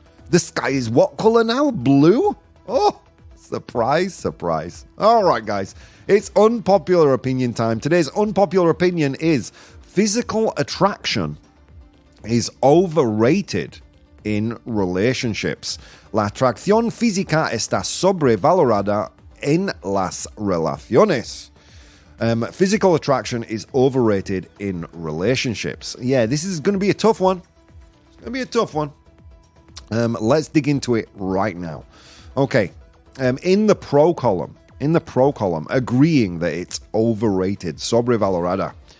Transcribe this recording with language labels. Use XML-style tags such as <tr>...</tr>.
<en>The sky is what color now? Blue? Oh, surprise. All right, guys. It's unpopular opinion time. Today's unpopular opinion is physical attraction is overrated in relationships.</en> <es>La atracción física está sobrevalorada en las relaciones.</es> <en>Physical attraction is overrated in relationships. Yeah, this is going to be a tough one. Let's dig into it right now. Okay, in the pro column, agreeing that it's overrated, sobrevalorada.</en>